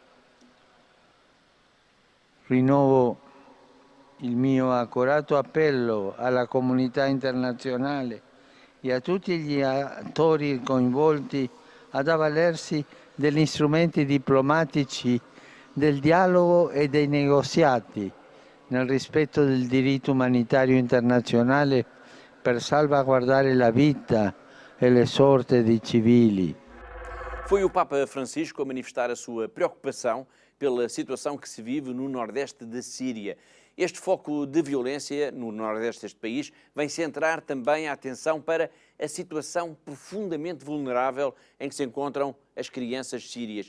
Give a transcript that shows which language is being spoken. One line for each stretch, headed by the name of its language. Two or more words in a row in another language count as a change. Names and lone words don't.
Italian: Rinnovo il mio accorato appello alla comunità internazionale e a tutti gli attori coinvolti ad avvalersi degli strumenti diplomatici, del dialogo e dei negoziati, nel rispetto del diritto umanitario internazionale per salvaguardare la vita e le sorte dei civili.
Portuguese: Foi o Papa Francisco a manifestar a sua preocupação pela situação que se vive no nordeste da Síria. Este foco de violência no nordeste deste país vem centrar também a atenção para a situação profundamente vulnerável em que se encontram as crianças sírias.